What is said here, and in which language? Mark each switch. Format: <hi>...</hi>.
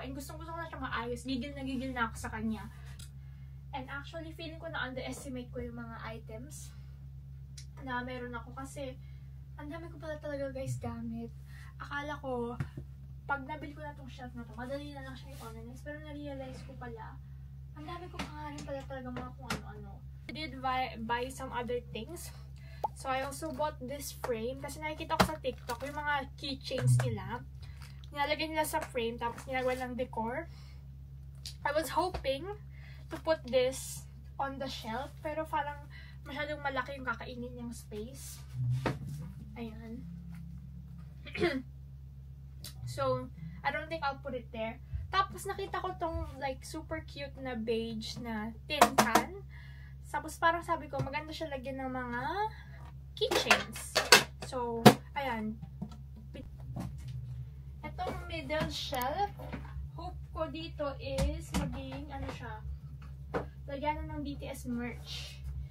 <tl>And gustong-gusto ko na siya maayos. Gigil na ako sa kanya. And actually, feeling ko na underestimate ko yung mga items na meron ako. Kasi, ang dami ko pala talaga guys gamit. Akala ko, pag nabili ko na itong shelf na to, madali na lang siya i-organize. Pero na-realize ko pala, ang dami ko pa rin pala talaga mga kung ano-ano.</tl> <en>I did buy some other things. So, I also bought this frame.</en> <tl>Kasi nakikita ko sa TikTok, yung mga keychains nila. Nilalagay nila sa frame, tapos nilagay ng decor.</tl> <en>I was hoping to put this on the shelf.</en> <tl>Pero parang masyadong malaki yung kakainin niyang space. Ayan.</tl> <en>So, I don't think I'll put it there.</en> <tl>Tapos, nakita ko tong like super cute na beige na tin can. Tapos, parang sabi ko, maganda siya lagyan ng mga keychains. So, ayan. Itong middle shelf, hope ko dito is maging, ano siya, lagyan ng BTS merch.</tl>